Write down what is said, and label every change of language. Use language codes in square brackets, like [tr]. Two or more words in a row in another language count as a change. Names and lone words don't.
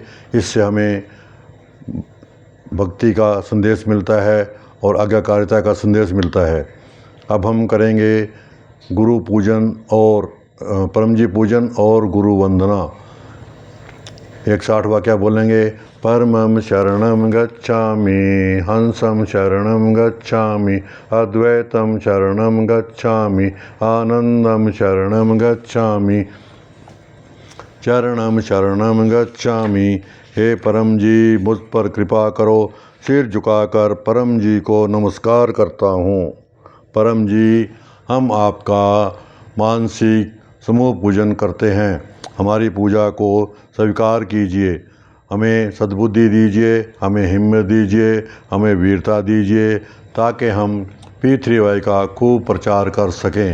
[hi] इससे हमें भक्ति का संदेश मिलता है और आज्ञाकारिता का संदेश मिलता है। अब हम करेंगे गुरु पूजन और परम जी पूजन और गुरु वंदना। 160 वाक्य बोलेंगे। [sa] परमं शरणं गच्छामि, हंसं शरणं गच्छामि, अद्वैतं शरणं गच्छामि, आनंदं शरणं गच्छामि, चरणं शरणं गच्छामि। [hi] हे परम जी, मुझ पर कृपा करो। सिर झुकाकर परम जी को नमस्कार करता हूँ। परम जी, हम आपका मानसिक समूह पूजन करते हैं। हमारी पूजा को स्वीकार कीजिए। हमें सद्बुद्धि दीजिए, हमें हिम्मत दीजिए, हमें वीरता दीजिए, ताकि हम P3Y का खूब प्रचार कर सकें।